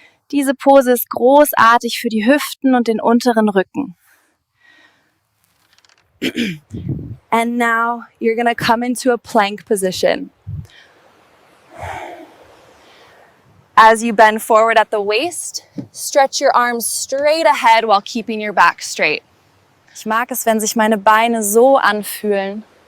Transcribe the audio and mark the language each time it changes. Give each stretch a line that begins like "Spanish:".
German: Diese Pose ist großartig für die Hüften und den unteren Rücken.
English: And now you're going to come into a plank position. As you bend forward at the waist, stretch your arms straight ahead while keeping your back straight.
German: Ich mag es, wenn sich meine Beine so anfühlen.